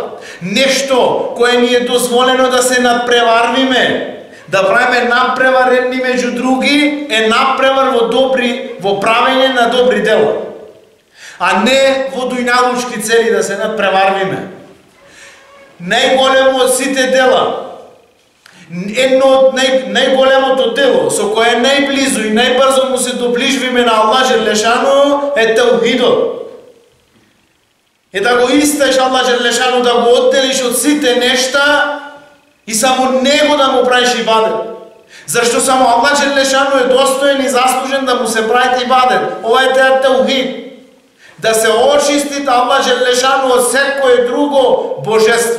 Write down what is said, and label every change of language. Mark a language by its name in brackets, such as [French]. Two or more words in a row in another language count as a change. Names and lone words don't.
[Macedonian] Нешто кое ни е дозволено да се надпреварвиме, да правиме надпревар едни меѓу други, е надпревар во правење на добри дела. А не во дујналучки цели да се надпреварвиме. Најголемо од сите дела, едно од најголемото дело со кое најблизу и најбрзо му се доближвиме на [Arabic] الله جل شأنه [Macedonian] е таухидот. е да го истеш [Arabic] الله جل شأنه, [Macedonian] да го отделиш од сите нешта и само Него да му правиш ибадет. Зашто само [Arabic] الله جل شأنه [Macedonian] е достоен и заслужен да му се прави ибадет. Ова е теа таухид. Да се очистит [Arabic] الله جل شأنه [Macedonian] од секое друго божество.